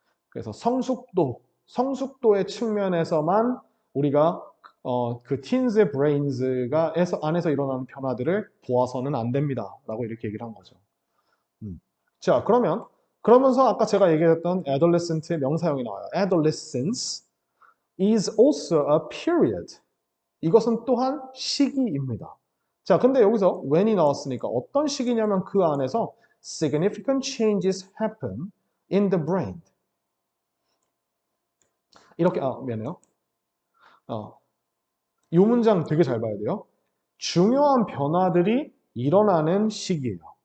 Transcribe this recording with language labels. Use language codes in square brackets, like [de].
[ko] 그래서 성숙도의 측면에서만 우리가 그 teens의 brains가 안에서 일어나는 변화들을 보아서는 안 됩니다라고 이렇게 얘기를 한 거죠. 자, 그러면서 아까 제가 얘기했던 adolescent의 명사형이 나와요. [en] Adolescence is also a period. [ko] 이것은 또한 시기입니다. 자, 근데 여기서 when이 나왔으니까 어떤 시기냐면 그 안에서 [en] significant changes happen in the brain. [ko] 이렇게, 미안해요. 이 문장 되게 잘 봐야 돼요. 중요한 변화들이 일어나는 시기예요.